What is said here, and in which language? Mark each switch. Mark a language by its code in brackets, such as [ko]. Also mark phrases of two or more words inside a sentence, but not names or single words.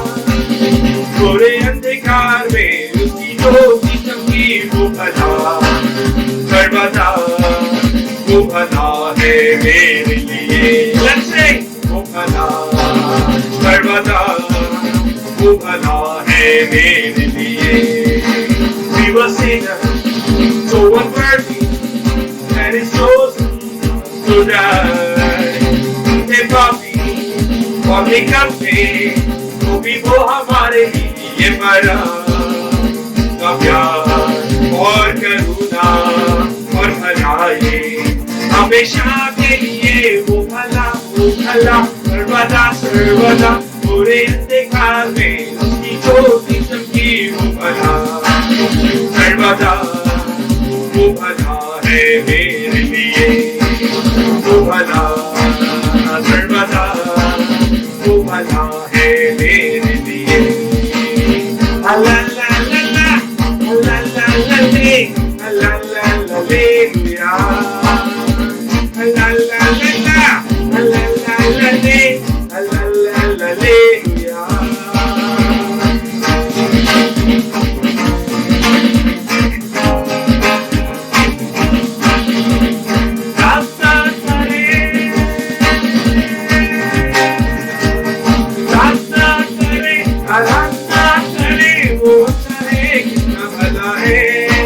[hi] थोड़े अंधकार में उसकी ज्योति चमकी वो भला सर्वदा। वो भला है मेरे लिए वो भला सर्वदा। वो भला है मेरे लिए। [en] We were sinners, so unworthy, and His chosen to die. [hi] थे पापी और निकम्मे, तो भी वो हमारे लिए मरा। का प्यार और करुणा और भलाई हमेशा के लिए वो भला सर्वदा सर्वदा। पूरे अंधकार में उसकी ज्योति चमकी वो भला, सर्वदा वो भला है मेरे लिए, वो भला सर्वदा वो भला है मेरे लिए। ला ला ला ला ला ला ला ले, ला ला ला ले लिया, ला ला ला ला ला ला ला ले, ला ला ला ले लिया। रास्ता करे, रास्ता करे, रास्ता करे वो चाहे कितना भला है।